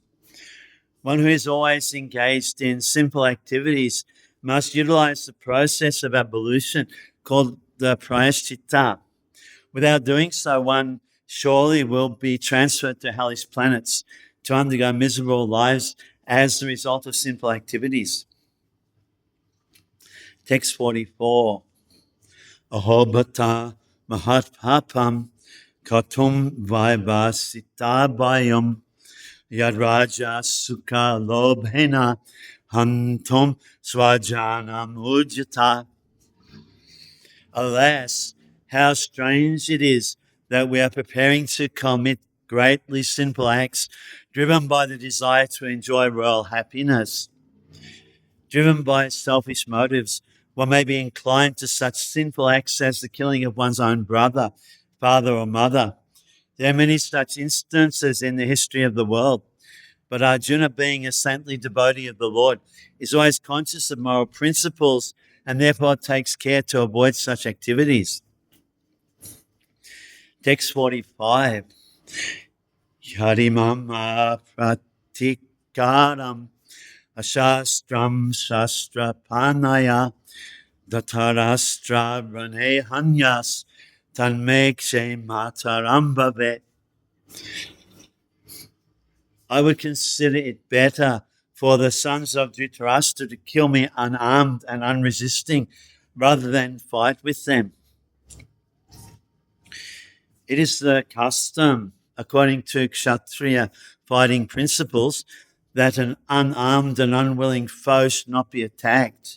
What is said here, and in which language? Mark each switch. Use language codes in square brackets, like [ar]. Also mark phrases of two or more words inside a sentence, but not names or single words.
[en] One who is always engaged in sinful activities must utilize the process of abolition called the prayaschitta. Without doing so, one surely will be transferred to hellish planets to undergo miserable lives as the result of sinful activities. Text 44. [sa] Ahobata mahatpapam katum vaibasitabayam yadraja sukha lobhena hantum swajanam ujjata. [en] Alas, how strange it is that we are preparing to commit greatly sinful acts driven by the desire to enjoy royal happiness. Driven by selfish motives, one may be inclined to such sinful acts as the killing of one's own brother, father, or mother. There are many such instances in the history of the world, but Arjuna, being a saintly devotee of the Lord, is always conscious of moral principles and therefore takes care to avoid such activities. Text 45. [sa] Yarimama pratikaram ashastram shastra panaya datarastra rane hanyas tanmekshe mataram bhavet. [en] I would consider it better for the sons of Dhritarashtra to kill me unarmed and unresisting rather than fight with them. It is the custom, according to Kshatriya fighting principles, that an unarmed and unwilling foe should not be attacked.